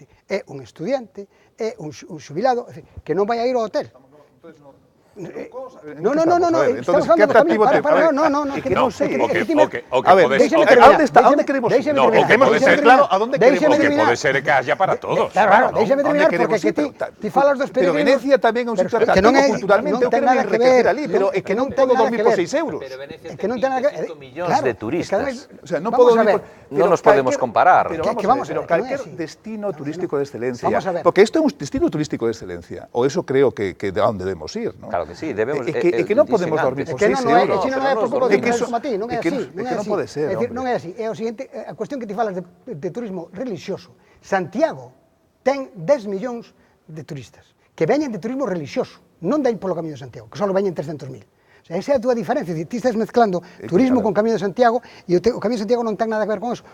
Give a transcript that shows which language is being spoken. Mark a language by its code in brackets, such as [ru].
[gl] É un estudiante, é un xubilado, que non vai a ir ao hotel. No, [es] entonces, ¿qué atractivo te parece? No, [gl] que non sei. [es] A ver, ¿a dónde queremos ir? [gl] No, o que pode ser [es] claro, ¿a dónde queremos ir? [gl] O que pode ser que haya para todos. Claro, déxame terminar, porque ti falas dos peregrinos... Pero Venecia tamén é un sitio atractivo culturalmente, eu quero enriquecer ali, pero é que non podo dormir por 6 euros. Pero Venecia ten 5 millóns de turistas. O sea, non podo dormir... Non nos podemos comparar. Pero calquer destino turístico de excelencia, porque isto é un destino turístico de excelencia, [es] o eso creo que [gl] de onde debemos ir, non? Que sí, debemos... É que non podemos dormir por 6 euros. Non é por pouco de Matí, non é así. É que non pode ser, hombre. Non é así. É o seguinte, a cuestión que ti falas de turismo religioso. Santiago ten 10 millóns de turistas que veñen de turismo religioso, non den polo Camiño de Santiago, que só veñen 300.000. O sea, esa é a túa diferencia. Ti estás mezclando turismo con Camiño de Santiago e o Camiño de Santiago non ten nada que ver con eso.